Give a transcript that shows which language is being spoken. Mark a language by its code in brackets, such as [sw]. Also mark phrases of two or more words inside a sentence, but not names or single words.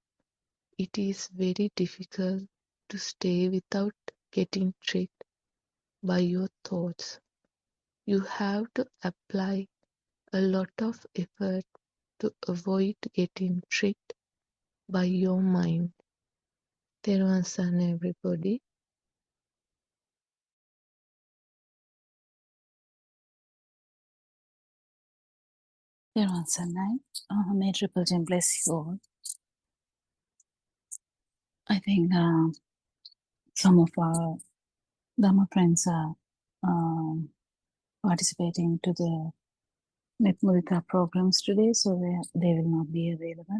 [en] It is very difficult to stay without getting tricked by your thoughts. You have to apply a lot of effort to avoid getting tricked by your mind. [si] තෙරුවන් සරණ, everybody. තෙරුවන් සරණ. [en] May Triple Gem bless you all. I think some of our Dhamma friends are um, participating to the Mudita programs today, so they will not be available.